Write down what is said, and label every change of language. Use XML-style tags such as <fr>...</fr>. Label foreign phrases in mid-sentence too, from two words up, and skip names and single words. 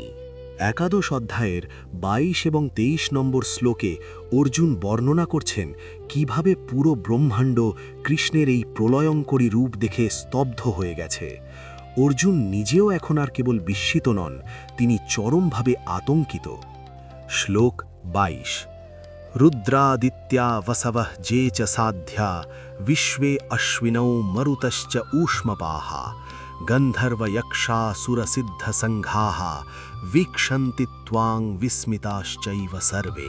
<bn>একাদশ অধ্যায়ের ২২ এবং ২৩ নম্বর শ্লোকে অর্জুন বর্ণনা করছেন কিভাবে পুরো ব্রহ্মাণ্ড কৃষ্ণের এই প্রলয়ঙ্করী রূপ দেখে স্তব্ধ হয়ে গেছে। অর্জুন নিজেও এখন আর কেবল বিস্মিত নন, তিনি চরমভাবে আতঙ্কিত। শ্লোক ২২।</bn> <sa>রুদ্রাদিত্যা বসবঃ যে চ সাধ্যা বিশ্বে অশ্বিনৌ মরুতশ্চ ঊষ্মপাহা গন্ধর্বয়ক্ষাসুরসিদ্ধসংঘাঃ వీక్షন্తి ত্বাং বিস্মিতাশ্চৈব সর্বে।</sa>